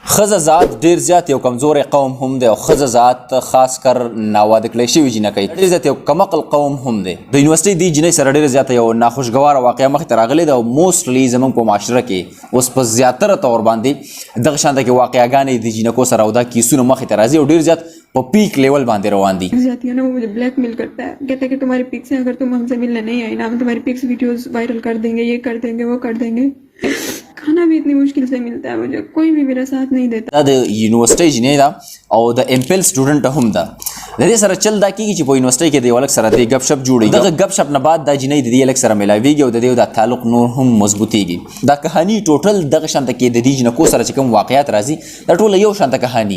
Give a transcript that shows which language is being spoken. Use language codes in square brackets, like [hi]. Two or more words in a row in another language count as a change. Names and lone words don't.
[ps] ښځه ذات ډېر زیات یو کمزوری قوم هم دی او ښځه ذات خاص کر ناواده کړی شوي جینکۍ ډېر زیات یو کمعقل قوم هم دی. د یونیورسټۍ دې جینۍ سره ډېره زیاته یو ناخوشګواره واقعه مخې ته راغلې ده او موسټلی زموږ په معاشره کې اوس په زیاتره طور باندې دغه شانته کې واقعاګانې د جینکو سره او دا کیسونه مخې ته راځي او ډېر زیات په [en] peak level [ps] باندې روان دي. [ur] جاتی ہے نا، وہ مجھے بلیک میل کرتا ہے، کہتا ہے کہ تمہاری پکس ہیں، اگر تم ہم سے ملنے نہیں آئی نا ہم تمہاری [en] pics videos viral [ur] کر دیں گے، یہ کر دیں گے، وہ کر دیں گے. کھانا بھی اتنی مشکل سے ملتا ہے مجھے، کوئی بھی میرا ساتھ نہیں دیتا. [ps] دا د یونیورسټۍ جینۍ ده او د [en] MPhil student [ps] هم ده. د دې سره چل دا کېږي چې په یونیورسټۍ کې د یو هلک سره د ګپ شپ جوړېږي. دغه ګپ شپ نه بعد دا جینۍ د دې هلک سره میلاویږي او د دې دا تعلق نور هم مضبوطېږي. دا کهاني ټوټل دغه شانته کې د دې جینکو سره چې کوم واقعیات راځي دا ټوله یو شانته کهاني.